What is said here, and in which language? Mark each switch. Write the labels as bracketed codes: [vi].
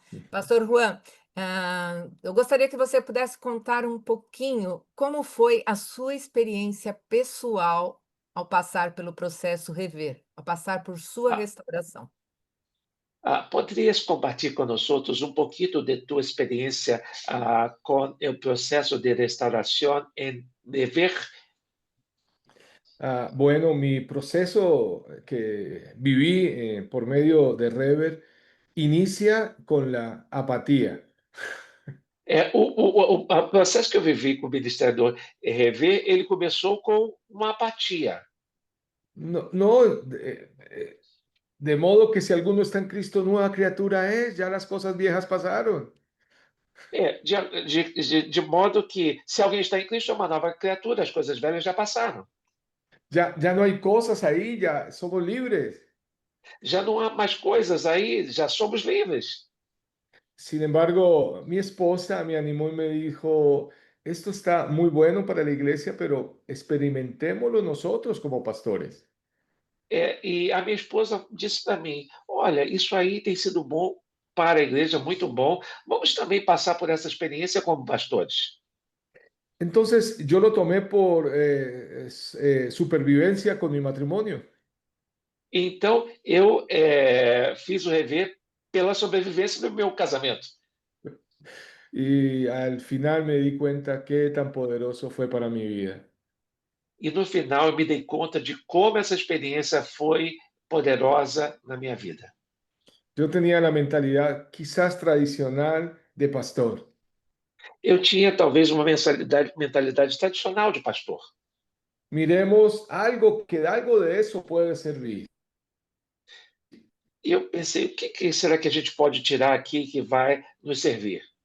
[pt] Pastor Juan, eu gostaria que você pudesse contar um pouquinho como foi a sua experiência pessoal ao passar pelo processo Rever, ao passar por sua Ah, restauração. Poderias compartilhar com nós um pouquinho de tua experiência com o processo de restauração em Never? [es] Bueno, mi proceso que viví por medio de Rever inicia con la apatía. [pt] O processo que eu vivi com o Ministério do Rever, ele começou com uma apatia. [es] No, no, de modo que si alguno está en Cristo, nueva criatura es, ya las cosas viejas pasaron. [pt] De modo que, se alguém está em Cristo, é uma nova criatura, as coisas velhas já passaram. [es] Ya no hay cosas ahí, ya somos libres. [pt] Já não há mais coisas aí, já somos livres. [es] Sin embargo, mi esposa me animó y me dijo, esto está muy bueno para la iglesia, pero experimentémoslo nosotros como pastores. [pt] E a minha esposa disse para mim: Olha, isso aí tem sido bom para a igreja, muito bom. Vamos também passar por essa experiência como pastores. [es] Entonces yo lo tomé por supervivencia con mi matrimonio. [pt] Então, eu fiz o rever pela sobrevivência do meu casamento. [es] Y al final me di cuenta qué tan poderoso fue para mi vida. [pt] E no final eu me dei conta de como essa experiência foi poderosa na minha vida. [es] Yo tenía la mentalidad quizás tradicional de pastor. [pt] Eu tinha talvez uma mentalidade tradicional de pastor. [es] Miremos algo que algo de eso puede servir. [pt] E eu pensei, o que será que a gente pode tirar aqui que vai nos servir?